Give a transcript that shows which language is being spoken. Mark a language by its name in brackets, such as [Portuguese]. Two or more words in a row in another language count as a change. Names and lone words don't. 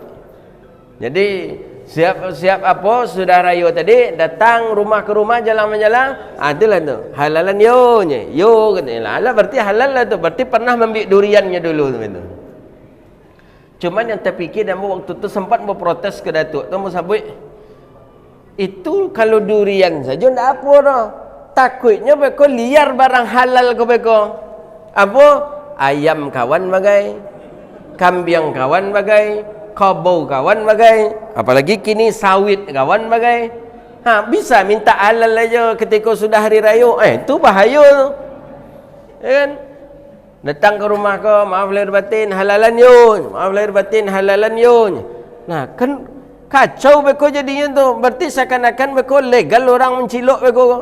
[Malay] Jadi siap apa sudah rayo tadi, datang rumah ke rumah, jalan menjalang. Itulah tu halalan yo nya. Yo katanya. Lah berarti halal lah tu. Berarti pernah membeli duriannya dulu tu. Cuman yang terfikir dan waktu tu sempat berprotes ke datuk tu musabui. Itu kalau durian saja ndak apa dah. Takutnya beko liar barang halal ke beko. Apa? Ayam kawan bagai, kambing kawan bagai, kabau kawan bagai, apalagi kini sawit kawan bagai. Bisa minta halal aja ketika sudah hari raya. Itu bahaya tu. Ya kan? Datang ke rumah kau, maaf lahir batin halalan yun, maaf lahir batin halalan yun. Nah, kan kacau beko jadinya tu. Berarti seakan-akan beko legal orang mencilok beko.